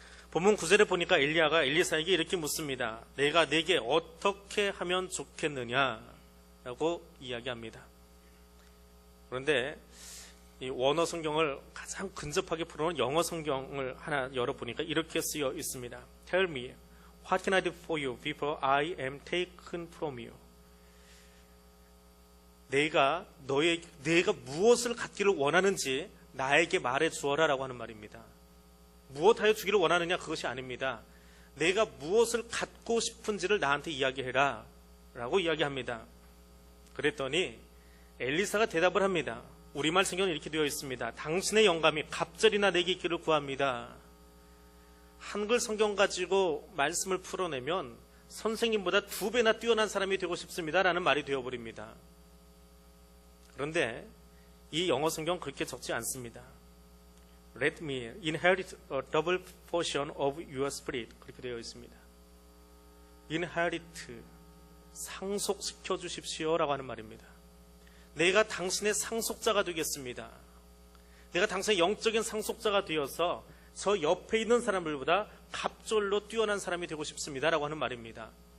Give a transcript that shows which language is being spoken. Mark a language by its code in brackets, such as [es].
[ko] 본문 9절에 보니까 엘리야가 엘리사에게 이렇게 묻습니다. 내가 내게 어떻게 하면 좋겠느냐라고 이야기합니다. 그런데 이 원어 성경을 가장 근접하게 풀어놓은 영어 성경을 하나 열어보니까 이렇게 쓰여 있습니다. [en] Tell me, what can I do for you before I am taken from you? [ko] 내가 무엇을 갖기를 원하는지 나에게 말해 주어라라고 하는 말입니다. 무엇하여 주기를 원하느냐 그것이 아닙니다. 내가 무엇을 갖고 싶은지를 나한테 이야기해라 라고 이야기합니다. 그랬더니 엘리사가 대답을 합니다. 우리말 성경은 이렇게 되어 있습니다. 당신의 영감이 갑절이나 내게 있기를 구합니다. 한글 성경 가지고 말씀을 풀어내면 선생님보다 2배나 뛰어난 사람이 되고 싶습니다라는 말이 되어버립니다. 그런데 이 영어 성경은 그렇게 적지 않습니다. [en] Let me inherit a double portion of your spirit. [ko] 그렇게 되어 있습니다. inherit, 상속시켜 주십시오라고 하는 말입니다. 내가 당신의 상속자가 되겠습니다. 내가 당신의 영적인 상속자가 되어서 저 옆에 있는 사람들보다 갑절로 뛰어난 사람이 되고 싶습니다라고 하는 말입니다.